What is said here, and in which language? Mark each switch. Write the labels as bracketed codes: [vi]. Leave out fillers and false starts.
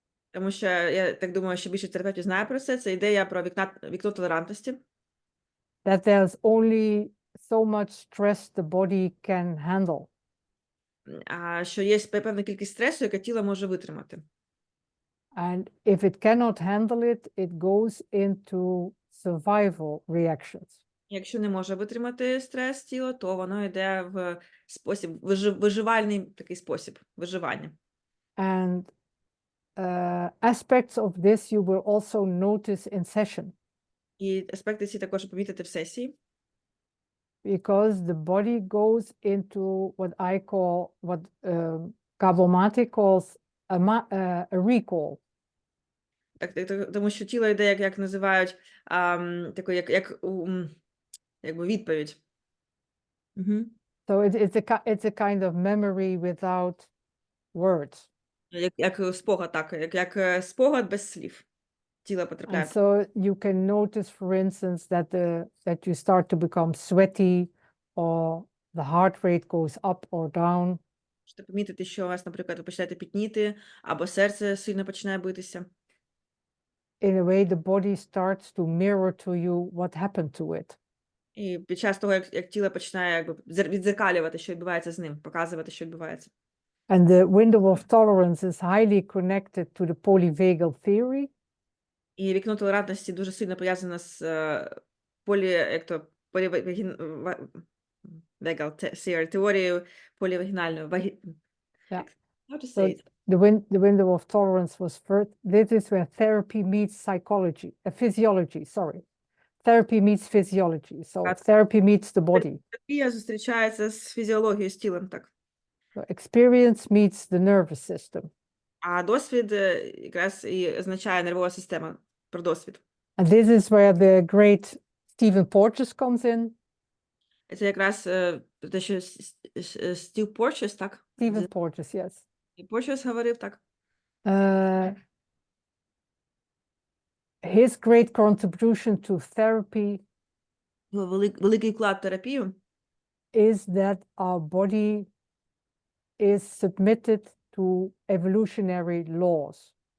[uk] Тому що я так думаю, що більше терапевтів знає про це. Це ідея про вікно толерантності. [en] That there's only so much stress the body can handle. [uk] Що є певна кількість стресу, яке тіло може витримати. [en] And if it cannot handle it, it goes into survival reactions. [uk] Якщо не може витримати стрес тіло, то воно йде в спосіб, виживальний такий спосіб виживання. [en] And aspects of this you will also notice in session. [uk] І аспекти ці також помітити в сесії. [en] Because the body goes into what I call, what Gabomati calls a recall. [uk] Тому що тіло йде, як називають, такою, якби відповідь. [en] So it's a kind of memory without words. [uk] Як спогад, так, як спогад без слів. Тіло потрапляє. [en] And so you can notice, for instance, that you start to become sweaty, or the heart rate goes up or down. [uk] Можете помітити, що у вас, наприклад, ви починаєте пітніти, або серце сильно починає битися. [en] In a way, the body starts to mirror to you what happened to it. [uk] І під час того, як тіло починає якби відзеркалювати, що відбувається з ним, показувати, що відбувається. [en] And the window of tolerance is highly connected to the polyvagal theory. [uk] І вікно толерантності дуже сильно пов'язане з теорією полівагінальної. [en] Yeah. How to say So it? the window of tolerance was first. This is where therapy meets psychology, physiology. Sorry, therapy meets physiology. So therapy meets the body. [uk] Терапія зустрічається з фізіологією, з тілом, так. [en] So experience meets the nervous system. [uk] А досвід якраз і означає нервова система, про досвід. [en] And this is where the great Stephen Porges comes in. [uk] Це якраз те, що Стів Порчес, так? [en] Stephen Porges, yes. [uk] І Порчес говорив, так. [en] His great contribution to therapy [uk] Великий вклад в терапію [en] is that our body is submitted to evolutionary laws.